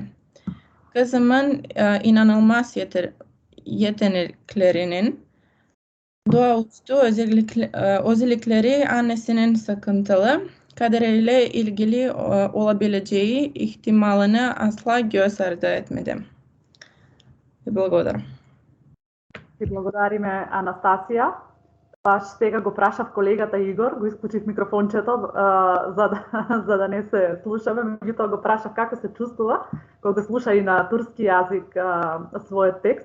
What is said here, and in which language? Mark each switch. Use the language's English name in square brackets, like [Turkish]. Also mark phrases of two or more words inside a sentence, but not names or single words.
[Turkish] Kızımın inanılmaz yeteneklerinin doğaüstü özellikleri annesinin sıkıntılı kaderiyle ilgili olabileceği ihtimalini asla göz ardı etmedim. [Macedonian] Благодарам. Ти благодариме, Анастасија. Сега го прашав колегата Игор, го исклучив микрофончето за да не се слушаме, меѓутоа го прашав како се чувствува кога слуша и на турски јазик својот текст.